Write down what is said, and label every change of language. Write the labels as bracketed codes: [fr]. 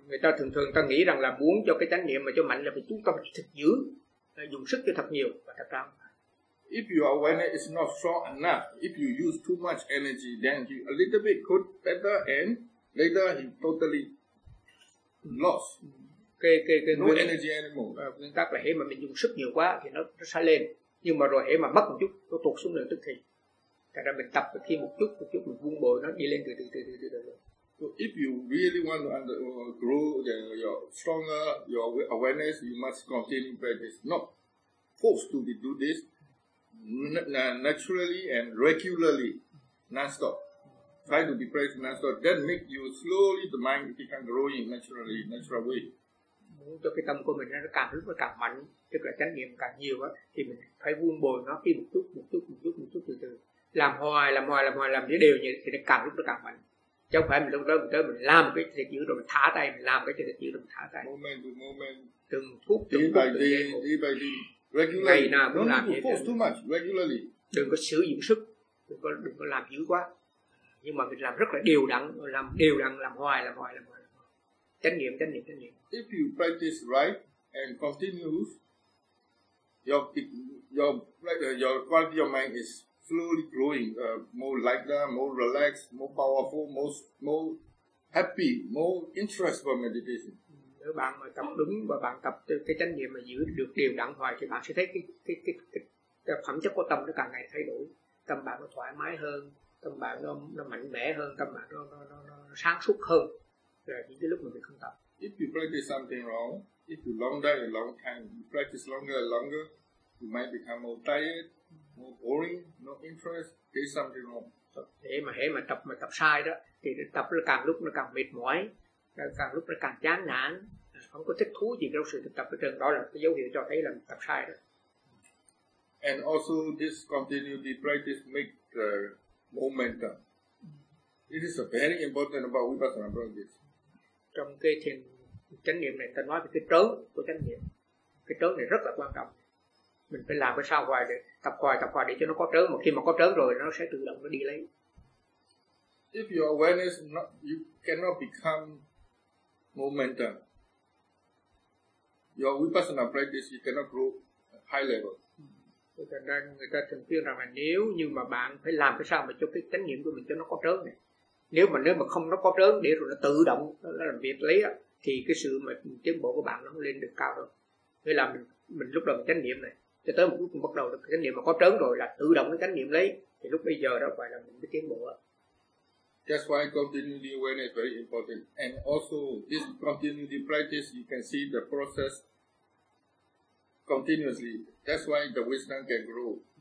[vi] Người ta thường ta nghĩ rằng là muốn cho cái chánh niệm mà cho mạnh là phải chú tâm thật dữ, dùng sức cho thật nhiều và thật ra. [en] If your awareness is not strong enough, if you use too much energy, then you a little bit could better and later you totally lost. Energy anymore. [vi] Nguyên tắc là hễ mà mình dùng sức nhiều quá thì nó sẽ lên, nhưng mà rồi hễ mà mất một chút nó tụt xuống liền tức thì. Thật ra mình tập thêm một chút mình vun bồi nó đi lên từ từ. [en] So if you really want to grow your stronger your awareness, you must continue practice, not forced to do this. Naturally and regularly, non-stop. Try to be present non-stop. Then make you slowly the mind become growing naturally, natural way. [vi] Muốn cho cái tâm của mình nó càng lúc nó càng mạnh, tức là chánh niệm càng nhiều á, thì mình phải vun bồi nó khi một chút từ từ. Làm hoài, làm những điều như thế thì nó càng lúc nó càng mạnh. Chứ không phải mình lúc đó mình tới mình làm cái thiệt dữ rồi mình thả tay, mình làm cái thiệt dữ rồi mình thả tay. [en] Moment to moment. [vi] Từng phút, [en] day by day. Regularly. Don't force too much regularly. [vi] Đừng có sử dụng sức, đừng có làm dữ quá. Nhưng mà mình làm rất là đều đặn, làm hoài. Chánh niệm. [en] If you practice right and continues, your quality of mind is slowly growing, more lighter, more relaxed, more powerful, more happy, more interest for meditation. [vi] Nếu bạn mà tập đúng và bạn tập cái chánh niệm mà giữ được đều đặn hoài thì bạn sẽ thấy cái phẩm chất của tâm nó càng ngày thay đổi, tâm bạn nó thoải mái hơn, tâm bạn nó mạnh mẽ hơn, tâm bạn nó sáng suốt hơn là những cái lúc mà mình không tập. [en] If you practice something wrong, if you long day a long time, you practice longer and longer, you might become more tired, more boring, no interest. There's something wrong. [vi] Thế mà tập sai đó thì tập nó càng lúc nó càng mệt mỏi, càng lúc nó càng chán nản, không có thích thú gì trong sự thực tập ở trường. Đó là cái dấu hiệu cho thấy là tập sai rồi. [en] And also this continuity practice makes the momentum. It is a very important about Vipassana practice. [vi] Trong cái thiền chánh niệm này, ta nói về cái trớn của chánh niệm. Cái trớn này rất là quan trọng. Mình phải làm cái sao hoài để tập hoài để cho nó có trớn. Mà khi mà có trớn rồi, nó sẽ tự động nó đi lấy. [en] If your awareness not, you cannot become momentum. Your Vipassana practice, you cannot grow high level. [vi] Người ta thường khuyên rằng là nếu như mà bạn phải làm cái sao mà cho cái chánh niệm của mình cho nó có trớn này. Nếu mà không nó có trớn để rồi nó tự động nó làm việc lấy á, thì cái sự mà tiến bộ của bạn nó không lên được cao đâu. Nghĩa là mình lúc đầu chánh niệm này, cho tới một lúc mình bắt đầu được chánh niệm mà có trớn rồi là tự động cái chánh niệm lấy, thì lúc bây giờ đó phải là mình mới tiến bộ. [en] That's why continuity awareness is very important. And also this continuity practice, you can see the process continuously. That's why the wisdom can grow.